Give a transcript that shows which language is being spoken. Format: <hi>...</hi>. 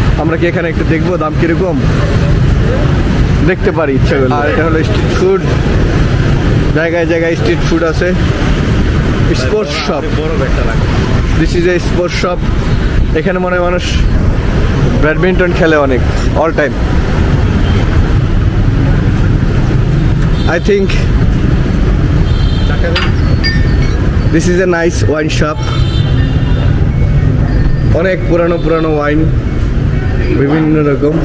<bn>আমরা কি এখানে একটু দেখবো দাম কীরকম, দেখতে পারি ইচ্ছা করলে। আর এটা হলো স্ট্রিট ফুড, জায়গায় জায়গায় স্ট্রিট ফুড আছে। স্পোর্টস শপ, বড় একটা লাগে।</bn> <en>This is a sports shop.</en> <bn>এখানে মনে হয় মানুষ ব্যাডমিন্টন খেলে অনেক, all time.</bn> <en>I think this is a nice wine shop.</en> <bn>অনেক পুরানো পুরানো ওয়াইন, বিভিন্ন রকম।</bn>